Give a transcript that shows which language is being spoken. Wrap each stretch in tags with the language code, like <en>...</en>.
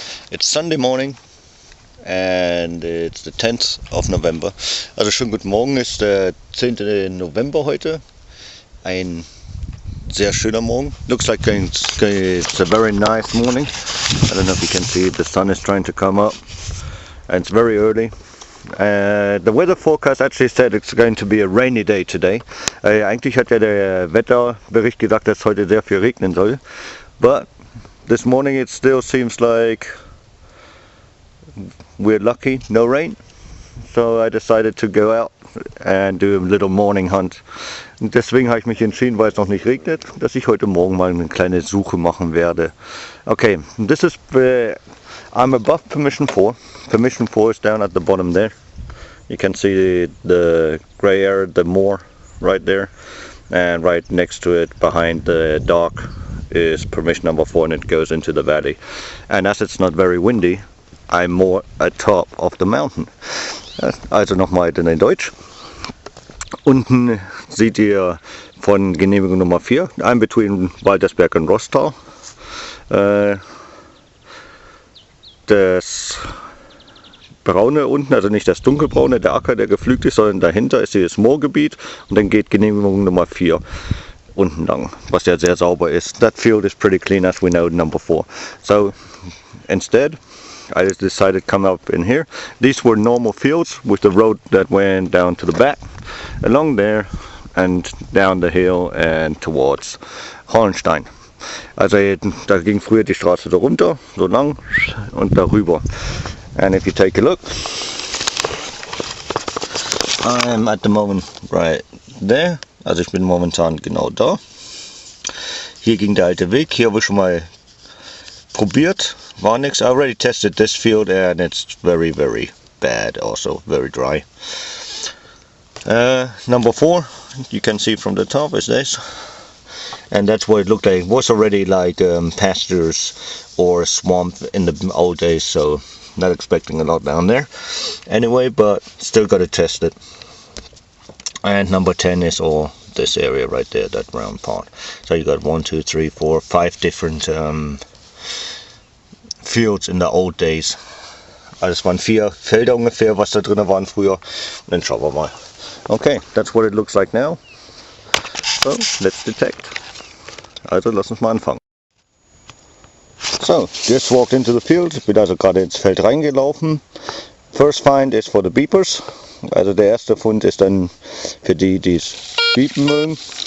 <en>It's Sunday morning and it's the 10th of November.</en> <de>Also schönen guten Morgen, ist der 10. November heute. Ein sehr schöner Morgen.</de> <en>Looks like it's a very nice morning. I don't know if you can see it, the sun is trying to come up and it's very early. The weather forecast actually said it's going to be a rainy day today.</en> <de>Eigentlich hat ja der Wetterbericht gesagt, dass es heute sehr viel regnen soll.</de> <en>But this morning it still seems like we're lucky, no rain. So I decided to go out and do a little morning hunt.</en> <de>Und deswegen habe ich mich entschieden, weil es noch nicht regnet, dass ich heute Morgen mal eine kleine Suche machen werde.</de> <en>Okay, this is I'm above permission 4. Permission 4 is down at the bottom there. You can see the gray area, the moor right there, and right next to it, behind the dock, is permission number 4, and it goes into the valley. And as it's not very windy, I'm more at top of the mountain.</en> <de>Also nochmal in Deutsch. Unten seht ihr von Genehmigung Nummer 4,</de> <en>I'm between Waltersberg and Roßthal.</en> <de>Das braune unten, also nicht das dunkelbraune, der Acker, der gepflügt ist, sondern dahinter ist dieses Moorgebiet und dann geht Genehmigung Nummer 4 unten lang, was ja sehr sauber ist.</de> <en>That field is pretty clean, as we know, number 4. So instead I just decided to come up in here. These were normal fields with the road that went down to the back, along there and down the hill and towards Hollenstein.</en> <de>Also da ging früher die Straße so runter, so lang und darüber.</de> <en>And if you take a look, I'm at the moment right there.</en> <de>Also ich bin momentan genau da. Hier ging der alte Weg, hier habe ich schon mal probiert, war nichts.</de> <en>I already tested this field and it's very bad, also very dry. Number 4, you can see from the top, is this. And that's what it looked like. It was already like pastures or swamp in the old days, so not expecting a lot down there. Anyway, but still got to test it. And number 10 is all this area right there, that round part. So you got 1, 2, 3, 4, 5 different fields in the old days.</en> <de>Also es waren 4 Felder ungefähr, was da drin waren früher. Und dann schauen wir mal.</de> <en>Okay, that's what it looks like now. So, let's detect.</en> <de>Also lass uns mal anfangen.</de> <en>So, just walked into the field.</en> <de>Bin also gerade ins Feld reingelaufen.</de> <en>First find is for the beepers.</en> <de>Also der erste Fund ist dann für die, die es biepen mögen.</de>